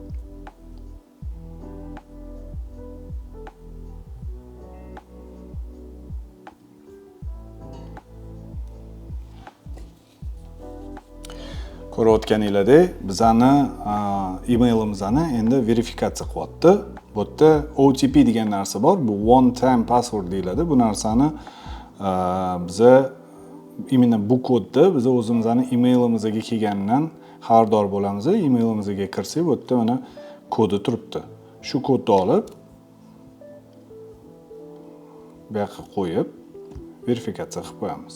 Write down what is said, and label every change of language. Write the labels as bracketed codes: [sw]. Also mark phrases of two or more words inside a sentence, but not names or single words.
[uz] Ko'rayotganinglardek bizani emailimizni endi verifikatsiya qilyapti. Bu yerda OTP degan narsa bor. Bu [en] one time password [uz] deyiladi. Bu narsani biz imенно bu kodni biz o'zimizning emailimizga kelganidan xabardor bo'lamiz. Emailimizga kirsak, bu yerda mana kodi turibdi. Shu kodni olib bu yoqqa qo'yib verifikatsiya qilib qo'yamiz.